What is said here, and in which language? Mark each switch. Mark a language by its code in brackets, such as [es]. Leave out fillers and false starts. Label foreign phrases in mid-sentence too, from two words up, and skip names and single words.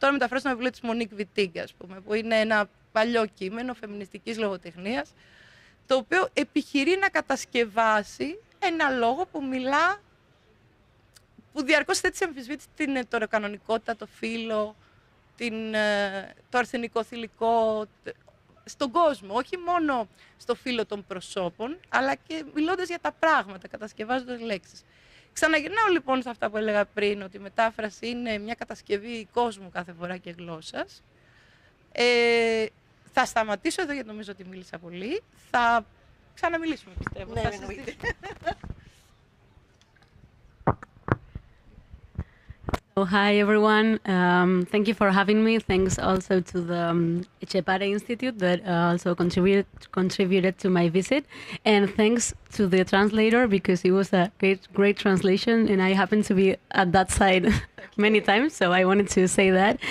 [el] Τώρα μεταφράζω ένα βιβλίο της Μονίκ Βιτίνγκ, ας πούμε, που είναι ένα παλιό κείμενο φεμινιστικής λογοτεχνίας, το οποίο επιχειρεί να κατασκευάσει ένα λόγο που μιλά, που διαρκώς θέτει σε αμφισβήτηση την ετεροκανονικότητα, το φύλο, το αρσενικό θηλυκό στον κόσμο, όχι μόνο στο φύλλο των προσώπων, αλλά και μιλώντας για τα πράγματα, κατασκευάζοντας λέξεις. Ξαναγυρνάω λοιπόν σε αυτά που έλεγα πριν, ότι η μετάφραση είναι μια κατασκευή κόσμου κάθε φορά και γλώσσας. Θα σταματήσω εδώ γιατί νομίζω ότι μίλησα πολύ. Θα ξαναμιλήσουμε, πιστεύω. Ναι, Θα εννοείται. συζητήσουμε. [en] So, hi everyone. Thank you for having me. Thanks also to the Etxepare Institute that also contributed to my visit, and thanks to the translator because it was a great translation, and I happened to be at that side many times, so I wanted to say that.